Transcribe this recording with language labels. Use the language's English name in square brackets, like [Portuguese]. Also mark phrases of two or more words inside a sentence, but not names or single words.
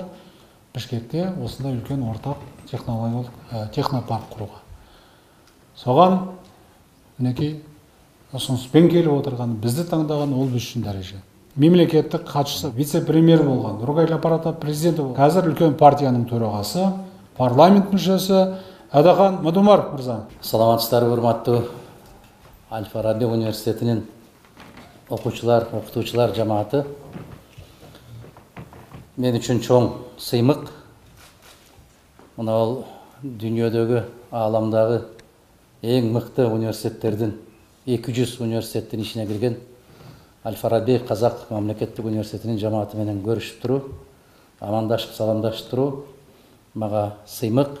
[Kazakh] Бішкекте осындай үлкен ортақ технопарк құруға. Соған мінекей ұсыныспен келіп отырған, бізді таңдаған ол біз үшін дәреже. Мемлекеттік хатшысы, вице-премьер болған, Нұрғайыл аппараты президенті болған. Қазір үлкен партияның төрағасы, парламент мүшесі Адахан Мадумар мырза. [Kyrgyz] Саламатсыздар, урматтуу Аль-Фараби университетинин окуучулар, окутуучулар жамааты. Мен үчүн чоң сыймык. Мына ал дүйнөдөгү, ааламдагы эң мыкты университеттердин 200 университеттин ичине кирген Аль-Фараби Казак мамлекеттик университетинин жамааты менен көрүшүп туруу, амандашып, саламдашып туруу мага сыймык.